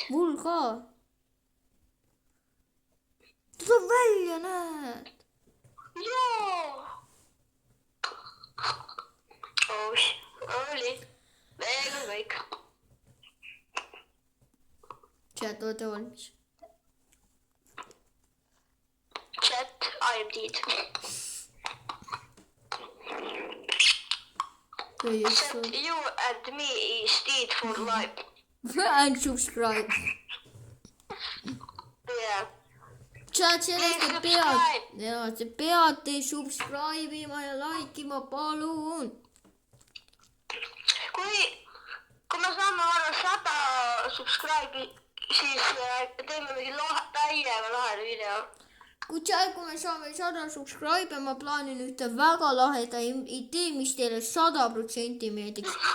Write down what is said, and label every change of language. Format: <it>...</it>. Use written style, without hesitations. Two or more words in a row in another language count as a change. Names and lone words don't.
<et>Mul ka. Ta tuleb välja, näed. Joo. Oli. Veel on kõik. Chat, olete valmis?</et> <en>Chat, I am dead. Chat, you and me is dead for life. And subscribe. Yeah.</en> <et>Chat, sellest</et> <en>Please</en> <et>te</et> <en>subscribe.</en> <et>peate, ja te peate subscribe ima ja like ima, palun. Kui me saame vaadata 100 subscribe'i, siis teeme mingi täiega laheda video. Kui me saame 100 subscribe, ma plaanin ühte väga laheda idee, mis teile 100% meeldiks.</et>